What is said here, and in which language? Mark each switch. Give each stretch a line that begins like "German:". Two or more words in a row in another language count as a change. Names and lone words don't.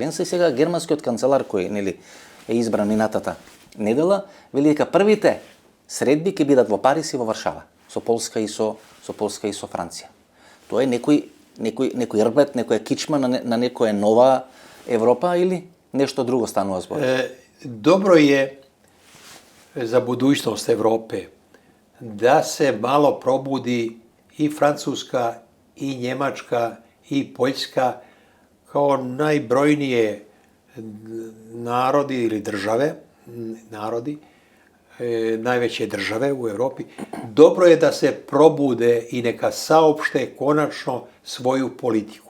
Macedonian: И сега германскиот канцелар, кој е избран минатата недела, вели дека првите средби ќе бидат во Париз и во Варшава, со Полска и со Франција. Тоа е некој рбет, некоја кичма на некоја нова Европа или нешто друго станува збор?
Serbian: Dobro je za budućnost Evrope da se malo probudi i Francuska, i Njemačka, i Poljska kao najbrojnije narodi ili države, narodi, najveće države u Europi, dobro je da se probude i neka saopšte konačno svoju politiku.